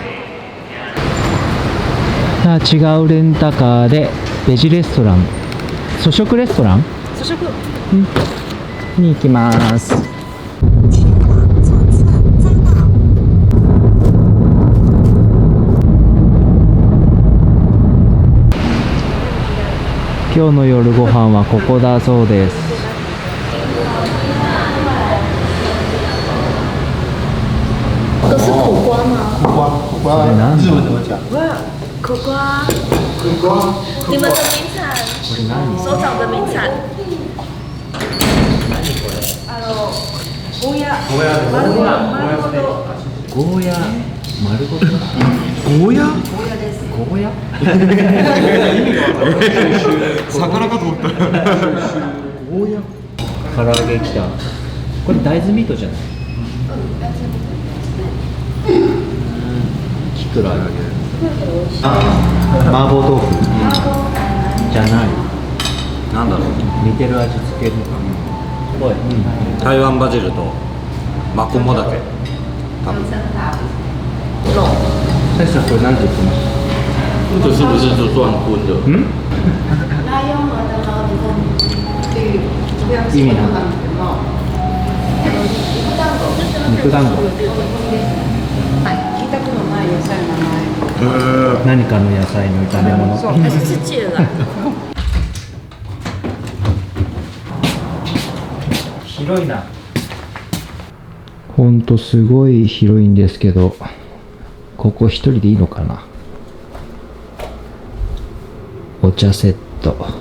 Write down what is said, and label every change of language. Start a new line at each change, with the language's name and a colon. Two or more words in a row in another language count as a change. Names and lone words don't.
Japanese: さあ違うレンタカーでベジレストラン、素食レストランに行きます。今日の夜ご飯はここだそうです。
Chinese: 都是苦瓜吗？苦瓜，日文怎么讲？苦瓜。你们的名产，首长的名产。
Japanese: ゴーヤ丸ごと。ゴーヤ丸ごと。ゴーヤ？ゴーヤ？魚かと思った。ゴーヤ？唐揚げきた。これ大豆ミートじゃない？キクラゲ。麻婆豆腐じゃない。なんだろう。似てる味付けの。台湾バジルとマコモダケ。多分。先生これ何て言ってました？
Chinese: 这个是不是就算荤的？
Japanese: 意味なんだ。 肉団子。聞いたことない野菜の名前。何かの野菜の炒め物。
Chinese: 还是自己的。
Japanese: 広いな。ほんとすごい広いんですけど、ここ一人でいいのかな。お茶セット。